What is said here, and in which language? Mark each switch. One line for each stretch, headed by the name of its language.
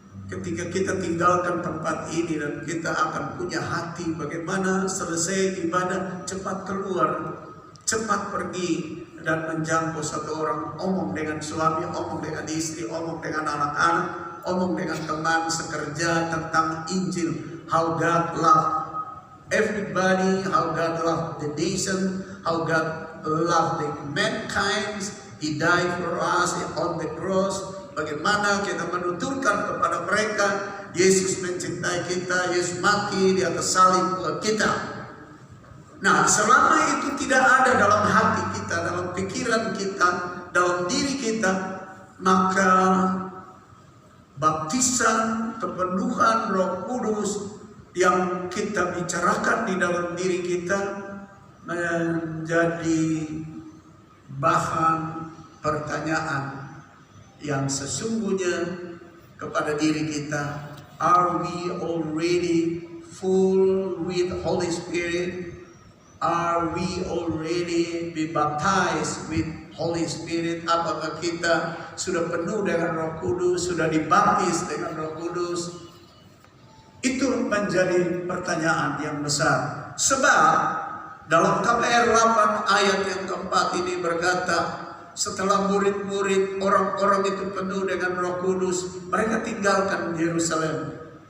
Indonesian: ketika kita tinggalkan tempat ini dan kita akan punya hati bagaimana selesai ibadah cepat keluar, cepat pergi dan menjangkau satu orang, omong dengan suami, omong dengan istri, omong dengan anak-anak, omong dengan teman sekerja tentang Injil,
English: how God loved everybody, how God loved the nation, how God loved the mankind. He died for us on the cross.
Indonesian: Bagaimana kita menuturkan kepada mereka, Yesus mencintai kita, Yesus mati di atas salib buat kita. Nah, selama itu tidak ada dalam hati kita, dalam pikiran kita, dalam diri kita, maka baptisan, kepenuhan Roh Kudus yang kita bicarakan di dalam diri kita menjadi bahan pertanyaan yang sesungguhnya kepada diri kita.
English: Are we already full with Holy Spirit? Are we already be baptized with Holy Spirit?
Indonesian: Apakah kita sudah penuh dengan Roh Kudus, sudah dibaptis dengan Roh Kudus? Itu menjadi pertanyaan yang besar. Sebab dalam KPR 8 ayat yang keempat ini berkata, setelah murid-murid orang-orang itu penuh dengan Roh Kudus, mereka tinggalkan Yerusalem.